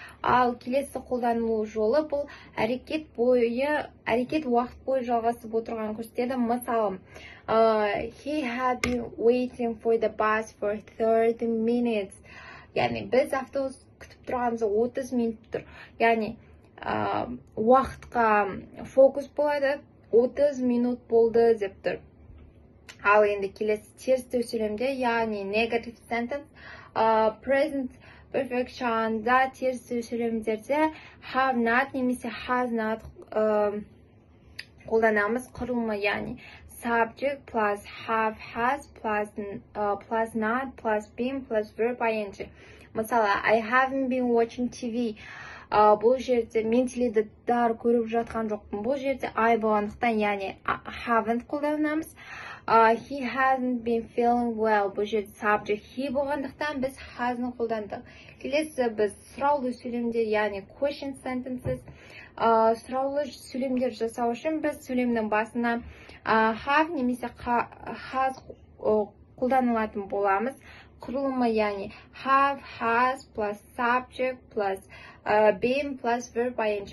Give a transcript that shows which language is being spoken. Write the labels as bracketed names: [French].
[Kazakh] Ал келесі қолданылу жолы, бұл әрекет уақыт бойы жалғасып отырған көрсетеді. Мысалы, [English] he had been waiting for the bus for 30 minutes. [Kazakh] Яғни біз автобус күтіп тұрғанымызда 30 минут тұр. Яғни уақытқа фокус болады, 30 минут болды деп тұр. Ал енді келесі терістеу сөйлемде, яғни negative sentence, present perfect шағында терістеу сөйлемдерде have not немесе has not қолданамыз. Құрылымы, яғни subject plus have has plus not plus been plus verb ing. Мысалы, [English] I haven't been watching TV. [Kazakh] Бұл жерде мен теледидар көріп жатқан жоқпын. Бұл жерде I болғандықтан, яғни haven't қолданамыз. [English] He hasn't been feeling well. [Kazakh] Бұл жерде subject he болғандықтан біз has'ны қолдандық. Келесі біз сұраулы сөйлемдер, яғни question sentences. Сұраулы сөйлемдер жасау үшін біз сөйлемнің басына have немесе has қолданылатын боламыз. Құрылымы, яғни have, has plus subject plus been plus verb ing.